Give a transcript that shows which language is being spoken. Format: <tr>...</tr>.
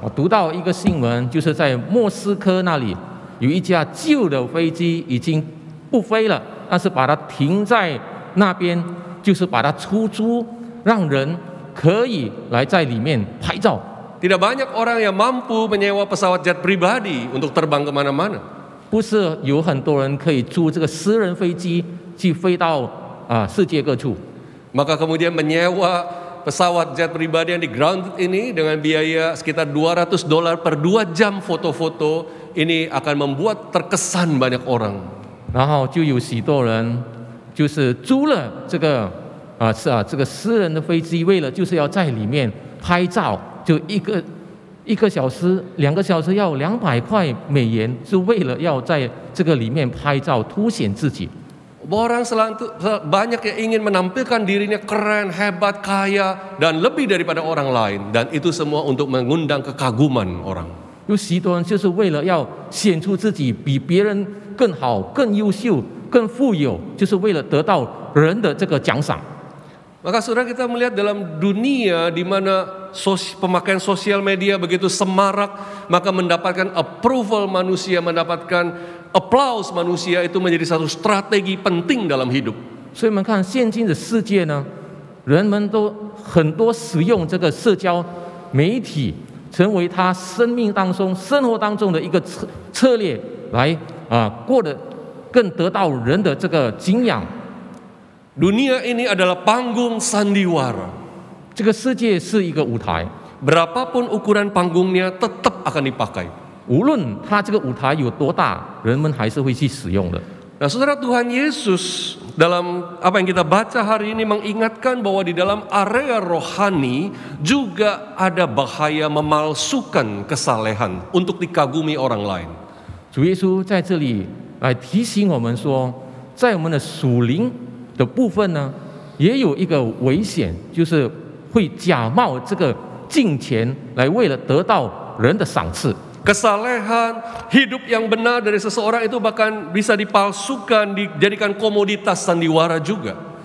<zh>我读到一个新闻，就是在莫斯科那里有一架旧的飞机已经不飞了，但是把它停在那边，就是把它出租，让人 可以来在里面拍照。</zh> <id>Tidak banyak orang yang mampu menyewa pesawat jet pribadi untuk terbang kemana-mana.</id> <zh>不是有很多人可以租这个私人飞机去飞到世界各处。</zh> <id>Maka kemudian menyewa pesawat jet pribadi yang di grounded ini dengan biaya sekitar $200 per 2 jam foto-foto ini akan membuat terkesan banyak orang.</id> <zh>然后就有许多人就是租了这个这个私人的飞机，为了就是要在里面拍照，就一个小时、2个小时要200块美元，是为了要在这个里面拍照，凸显自己。</zh> <id>Orang banyak yang ingin menampilkan dirinya keren, hebat, kaya, dan lebih daripada orang lain. Dan itu semua untuk mengundang kekaguman orang.</id> <zh>有许多人就是为了要显出自己比别人更好、更优秀、更富有，就是为了得到人的这个奖赏。</zh> <id>Maka saudara, kita melihat dalam dunia di mana pemakaian sosial media begitu semarak, maka mendapatkan approval manusia, mendapatkan applause manusia itu menjadi satu strategi penting dalam hidup.</id> <zh>所以我们看现今的世界呢，人们都很多使用这个社交媒体，成为他生命当中、生活当中的一个策略，来过得更得到人的这个敬仰。</zh> <id>Dunia ini adalah panggung sandiwara.</id> <zh>这个世界是一个舞台，</zh> <id>Berapapun ukuran panggungnya tetap akan dipakai.</id> <zh>无论它这个舞台有多大，人们还是会去使用的。</zh> <id>Nah, saudara, Tuhan Yesus dalam apa yang kita baca hari ini mengingatkan bahwa di dalam area rohani juga ada bahaya memalsukan kesalehan untuk dikagumi orang lain.</id> <zh>主耶稣在这里来提醒我们说，在我们的属灵 的部分呢，也有一个危险，就是会假冒这个金钱来为了得到人的赏赐。</zh> <id>Kesalehan, hidup yang benar dari seseorang itu bahkan bisa dipalsukan, dijadikan komoditas sandiwara juga.</id>